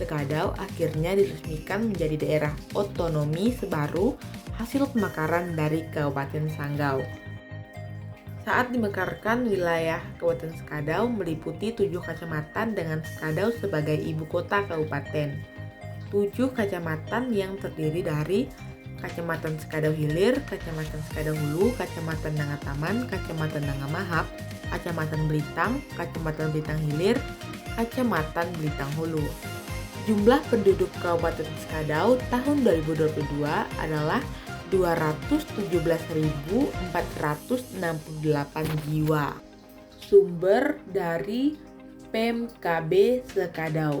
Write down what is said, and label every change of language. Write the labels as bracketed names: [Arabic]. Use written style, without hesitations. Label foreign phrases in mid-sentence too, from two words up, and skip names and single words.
[Indonesian] Skadau akhirnya diresmikan menjadi daerah otonomi sebaru hasil pemekaran dari Kabupaten Sanggau. Saat dimekarkan, wilayah Kabupaten Skadau meliputi 7 kecamatan dengan Skadau sebagai ibu kota kabupaten. 7 kecamatan yang terdiri dari Kecamatan Skadau Hilir, Kecamatan Skadau Hulu, Kecamatan Nangataman, Kecamatan Nangamahap, Kecamatan Belitang, Kecamatan Belitang Hilir, Kecamatan Belitang Hulu. Jumlah penduduk Kabupaten Skadau tahun 2022 adalah 217.468 jiwa. Sumber dari PMKB Skadau.